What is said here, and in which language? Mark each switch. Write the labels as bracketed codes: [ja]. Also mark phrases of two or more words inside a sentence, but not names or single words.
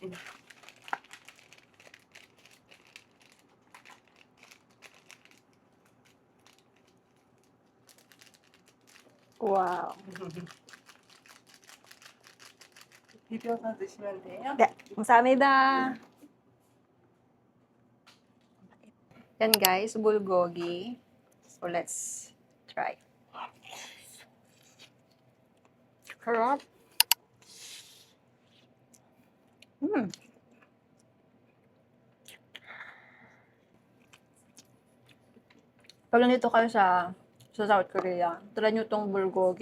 [ko] 와우. 비벼서 드시면 돼요. 네, 감사합니다. [tl] Yan guys, bulgogi. [en] So let's try. [tl] Sarap. Pag nandito kayo sa South Korea, try nyo tong bulgogi.